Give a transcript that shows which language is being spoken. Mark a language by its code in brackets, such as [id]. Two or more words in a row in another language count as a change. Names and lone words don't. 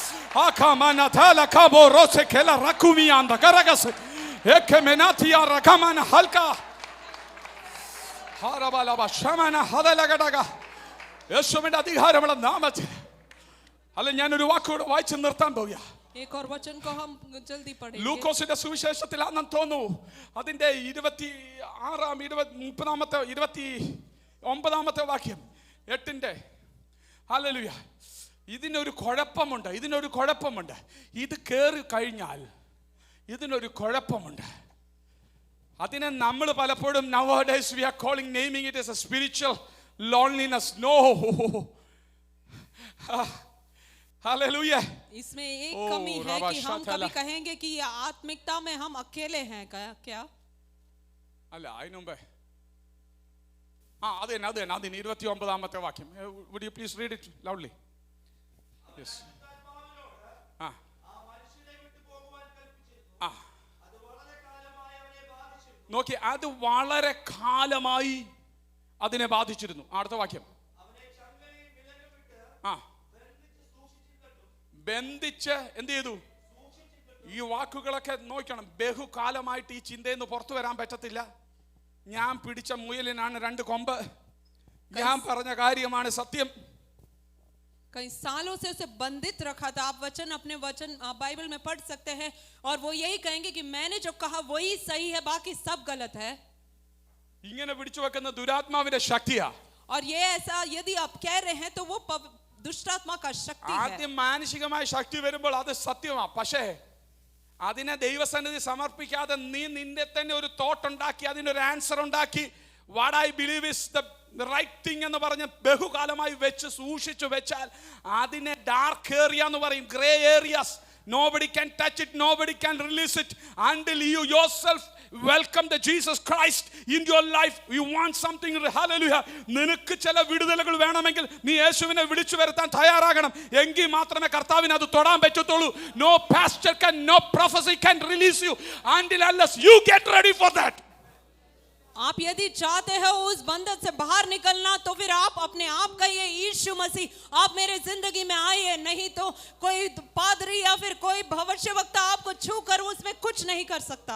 [ml] യേശുവിന്റെ അധികാരമുള്ള നാമത്തിൽ. അല്ല, ഞാനൊരു വാക്കുകൂടെ വായിച്ചു നിർത്താൻ പോകുക. [hi] एक और वचन को हम जल्दी पढ़ेंगे. [ml] ലൂക്കോസിന്റെ സുവിശേഷത്തിൽ ആണെന്ന് തോന്നുന്നു, അതിന്റെ 29 വാക്യം 8. ഹല്ലേലൂയ. ഇതിനൊരു കുഴപ്പമുണ്ട്, ഇതിനൊരു കുഴപ്പമുണ്ട്. ഇത് കേറി കഴിഞ്ഞാൽ ഇതിനൊരു കുഴപ്പമുണ്ട്. അതിനെ നമ്മൾ പലപ്പോഴും [en] nowadays we are naming it as a spiritual loneliness. No. [hi] हालेलुया. इसमें एक कमी है कि हम कभी कहेंगे कि आत्मिकता में हम अकेले हैं क्या? [ml] അല്ല, അതിനു മുമ്പേ അത് 29 വാക്യം. [en] Would you please read it loudly? Yes. [ml] നോക്കി, അത് വളരെ കാലമായി അതിനെ ബാധിച്ചിരുന്നു. അടുത്ത വാക്യം. ബന്ധിച്ച് എന്ത് ചെയ്തു? ഈ വാക്കുകളൊക്കെ നോക്കണം. ബഹുകാലമായിട്ട് ഈ ചിന്തയിൽ നിന്ന് പുറത്തു വരാൻ പറ്റത്തില്ല. ഞാൻ പിടിച്ച മുയലിനാണ് 2 കൊമ്പ്. ഞാൻ പറഞ്ഞ കാര്യമാണ് സത്യം. [hi] कई सालों से उसे बंधित रखा था. आप अपने वचन बाइबल में पढ़ सकते हैं और वो यही कहेंगे कि मैंने जो कहा वही सही है, बाकी सब गलत है. [ml] ഇങ്ങനെ പിടിച്ചു വെക്കുന്ന ദുരാത്മാവിന്റെ ശക്തിയാ. [hi] और ये ऐसा यदि आप कह रहे हैं तो वो दुष्टात्मा का शक्ति है. [ml] ആദ്യം മാനസികമായ ശക്തി വരുമ്പോൾ അത് സത്യമാ. പക്ഷേ അതിനെ ദൈവസന്നിധി സമർപ്പിക്കാതെ നീ നിന്റെ തന്നെ ഒരു തോട്ട് ഉണ്ടാക്കി അതിനൊരു ആൻസർ ഉണ്ടാക്കി, [en] what I believe is the writing [ml] എന്ന് പറഞ്ഞ് ബഹുകാലമായി വെച്ച് സൂക്ഷിച്ചു വെച്ചാൽ അതിനെ [en] dark area [ml] എന്ന് പറയും, [en] grey areas. Nobody can touch it, nobody can release it until you yourself welcome the Jesus Christ in your life. You want something, hallelujah. [ml] നിനക്ക് ചില വിടുതലുകൾ വേണമെങ്കിൽ നീ യേശുവിനെ വിളിച്ചു വരുത്താൻ തയ്യാറാകണം. എങ്കിൽ മാത്രമേ കർത്താവിന് അത് തൊടാൻ പറ്റത്തുള്ളൂ. [en] No pastor can, no prophecy can release you until unless you get ready for that. [hi] आप यदि चाहते हो उस बंधन से बाहर निकलना, तो फिर आप अपने आप कहिए, यीशु मसीह आप मेरे जिंदगी में आइए. नहीं तो कोई पादरी या फिर कोई भविष्यवक्ता आपको छू कर उसमें कुछ नहीं कर सकता.